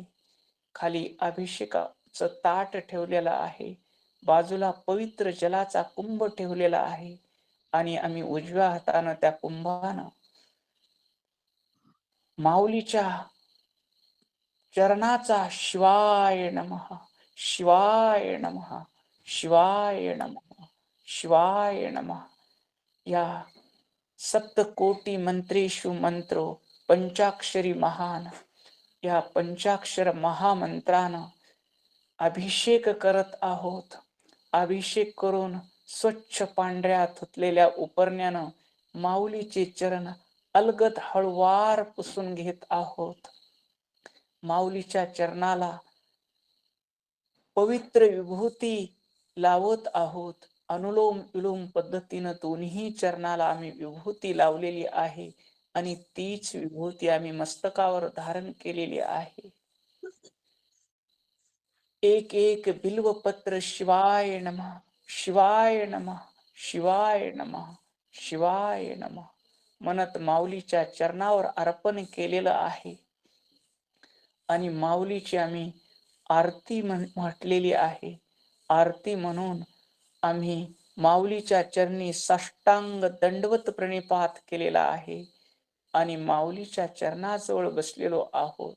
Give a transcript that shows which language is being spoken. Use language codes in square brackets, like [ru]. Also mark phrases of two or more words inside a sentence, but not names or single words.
[mr] खाली अभिषेकाचं ताट ठेवलेलं आहे. बाजूला पवित्र जलाचा कुंभ ठेवलेला आहे आणि आम्ही उजव्या हातानं त्या कुंभानं माऊलीच्या चरणाचा [sa] शिवाय नमः, शिवाय नमः, शिवाय नमः, शिवाय नमः [mr] या [sa] सप्तकोटी मंत्रेषु मंत्रो पंचाक्षरी महान [mr] या पंचाक्षर महामंत्रानं अभिषेक करत आहोत. अभिषेक करून स्वच्छ पांढऱ्या धुतलेल्या उपरण्यानं माऊलीचे चरण अलगद हळुवार पुसून घेत आहोत. माऊलीच्या चरणाला पवित्र विभूती लावत आहोत. अनुलोम विलोम पद्धतीनं दोन्ही चरणाला आम्ही विभूती लावलेली आहे आणि तीच विभूती आम्ही मस्तकावर धारण केलेली आहे. एक एक बिल्वपत्र [sa] शिवाय नमः, शिवाय नमः, शिवाय नमः, शिवाय नमः [mr] म्हणत माऊलीच्या चरणावर अर्पण केलेलं आहे आणि माऊलीची आम्ही आरती म्हटलेली आहे. आरती म्हणून आम्ही माऊलीच्या चरणी साष्टांग दंडवत प्रणिपात केलेला आहे आणि माऊलीच्या चरणाजवळ बसलेलो आहोत.